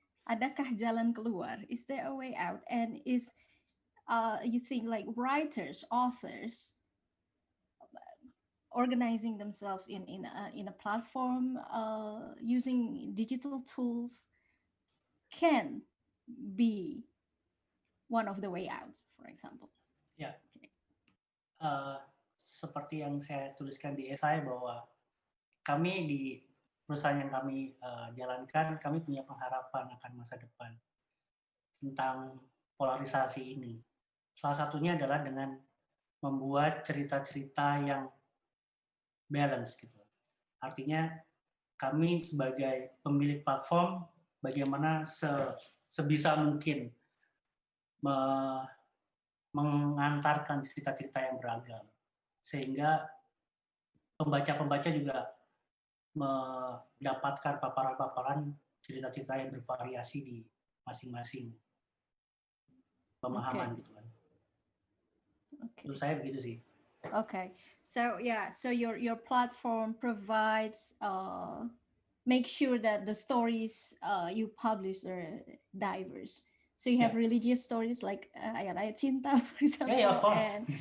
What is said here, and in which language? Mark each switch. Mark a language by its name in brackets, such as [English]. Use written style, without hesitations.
[Indonesian] Adakah jalan keluar? [English] Is there a way out? And is you think like writers, authors, organizing themselves in a platform using digital tools can be one of the way out, for example. [Indonesian] Ya, seperti yang saya tuliskan di esai bahwa kami di perusahaan yang kami jalankan, kami punya pengharapan akan masa depan tentang polarisasi ini. Salah satunya adalah dengan membuat cerita-cerita yang balance gitu. Artinya kami sebagai pemilik platform bagaimana sebisa mungkin mengantarkan cerita-cerita yang beragam sehingga pembaca-pembaca juga mendapatkan paparan-paparan cerita-cerita yang bervariasi di masing-masing pemahaman gitu kan. Menurut saya begitu sih. [English] Okay, so yeah, so your platform provides make sure that the stories you publish are diverse. So you have religious stories like ayat-ayat cinta, for example. Yeah, of course.